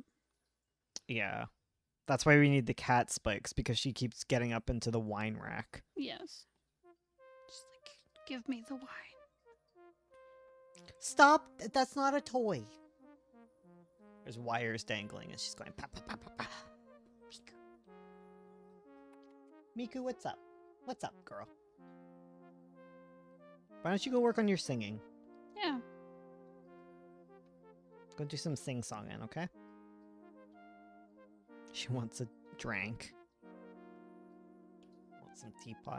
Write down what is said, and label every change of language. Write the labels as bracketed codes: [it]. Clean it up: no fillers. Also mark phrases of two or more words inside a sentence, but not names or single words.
[en] Yeah. That's why we need the cat spikes, because she keeps getting up into the wine rack. Yes. Just like, give me the wine. Stop! That's not a toy. There's wires dangling, and she's going pa pa pa pa pa. Miku, what's up? What's up, girl? Why don't you go work on your singing? Yeah. Go do some sing-songing, okay? She wants a drink. Wants some teapot.